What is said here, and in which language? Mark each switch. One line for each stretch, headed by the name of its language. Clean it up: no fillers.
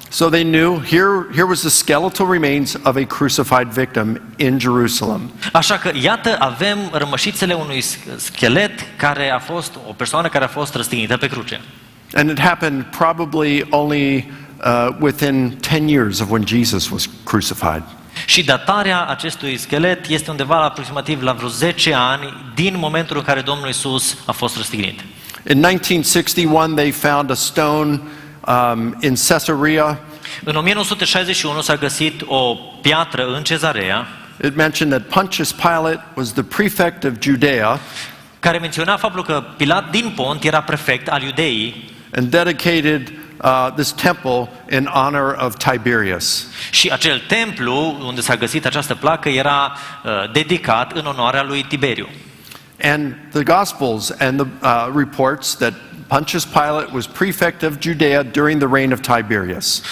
English: So they knew here was the skeletal remains of a crucified victim in Jerusalem.
Romanian: Așa că iată, avem rămășițele unui schelet care a fost o persoană care a fost răstignită pe cruce.
English: And it happened probably only within 10 years of when Jesus was crucified.
Romanian: Și datarea acestui schelet este undeva la aproximativ la vreo 10 ani din momentul în care Domnul Iisus a fost răstignit.
English: In 1961 they found a stone in Caesarea.
Romanian: În 1961 s-a găsit o piatră în Cezarea.
English: It mentioned that Pontius Pilate was the prefect of Judea,
Romanian: care menționa faptul că Pilat din Pont era prefect al Iudeii.
English: And dedicated this temple in honor of Tiberius.
Romanian: Și acel templu unde s-a găsit această placă era dedicat în onoarea lui Tiberiu.
English: And the Gospels and the reports that Pontius Pilate was prefect of Judea during the reign of Tiberius.